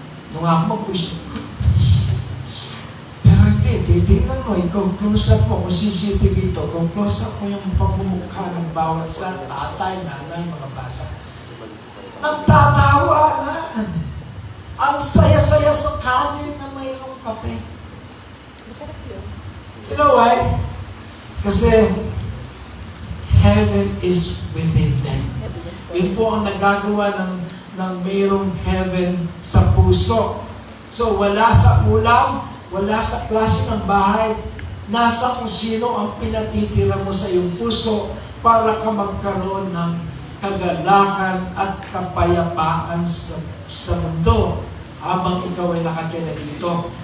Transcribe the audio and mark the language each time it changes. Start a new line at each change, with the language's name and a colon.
Filipino: Nung ako mag-usap ko, pero hindi, titignan mo, kung close up mo, kung CCTV ito, kung close up mo yung pagmumukha ng bawat sa tatay, nanay, mga bata. Nagtatawa na. Ang saya-saya sa kanin na mayroong kape.
English: You know why? Kasi heaven is within them.
Filipino: Yun po ang nagagawa ng mayroong heaven sa puso. So wala sa ulam, wala sa klase ng bahay, nasa kung sino ang pinatitira mo sa iyong puso para ka magkaroon ng kagalakan at kapayapaan sa mundo habang ikaw ay nakatira dito.